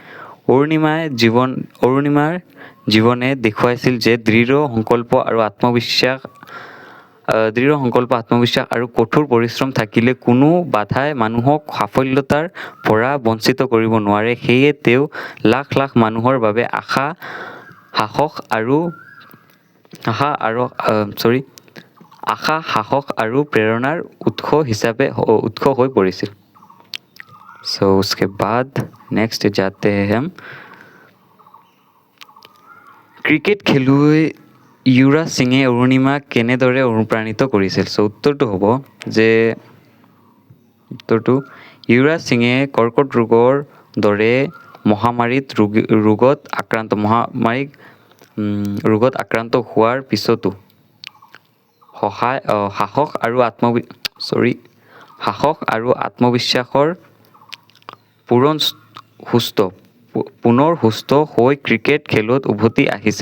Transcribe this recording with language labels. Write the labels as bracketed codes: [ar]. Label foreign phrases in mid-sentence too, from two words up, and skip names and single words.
[as] অৰুণিমাৰ জীৱনে দেখুৱাইছিল যে দৃঢ় সংকল্প, আত্মবিশ্বাস আৰু কঠোৰ পৰিশ্ৰম থাকিলে কোনো বাধাই মানুহক সাফল্যতাৰ পৰা বঞ্চিত কৰিব নোৱাৰে। সেয়ে তেওঁ লাখ লাখ মানুহৰ বাবে আশা, সাহস আৰু আশা, সাহস আৰু প্ৰেৰণাৰ উৎস হৈ পৰিছিল। [hi] सो उसके बाद नेक्स्ट जाते हैं हम [as] ক্ৰিকেট খেলুৱৈ युवराज সিঙে অৰুণিমাক কেনেদৰে অনুপ্ৰাণিত কৰিছিল? চ' উত্তৰটো হ'ব যে युवराज সিঙে কৰ্কট ৰোগৰ দৰে ৰোগত আক্ৰান্ত হোৱাৰ পিছতো সাহস আৰু আত্মবিশ্বাসৰ পুনৰ সুস্থ হৈ ক্ৰিকেট খেলত উভতি আহিছিল।